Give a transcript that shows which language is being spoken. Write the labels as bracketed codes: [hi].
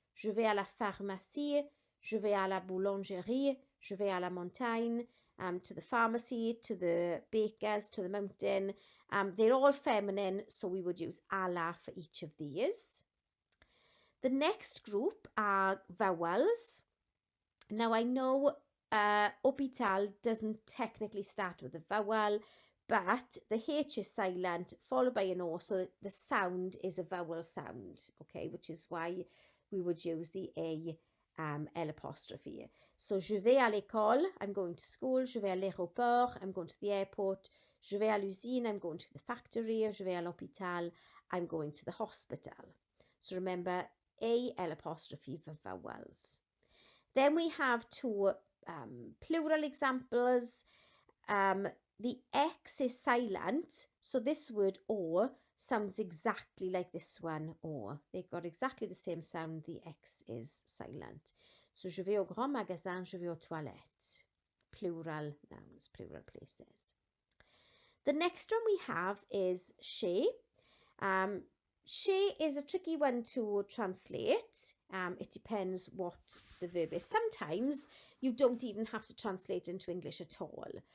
[fr] Je vais à la pharmacie, je vais à la boulangerie, je vais à la montagne, [en] to the pharmacy, to the bakers, to the mountain. They're all feminine, so we would use à la for each of these. The next group are vowels. Now I know hôpital doesn't technically start with a vowel, but the H is silent followed by an O, so the sound is a vowel sound, okay, which is why we would use the A L apostrophe. So [fr] je vais à l'école, [en] I'm going to school. [fr] Je vais à l'aéroport, [en] I'm going to the airport. [fr] Je vais à l'usine, [en] I'm going to the factory. [fr] Je vais à l'hôpital, [en] I'm going to the hospital. So remember, A L apostrophe for vowels. Then we have two plural examples. The X is silent, so this word or sounds exactly like this one, or. They've got exactly the same sound, the X is silent. [fr] So je vais au grand magasin, je vais aux toilettes. [en] Plural nouns, plural places. The next one we have is chez. Chez is a tricky one to translate. It depends what the verb is. Sometimes you don't even have to translate into English at all.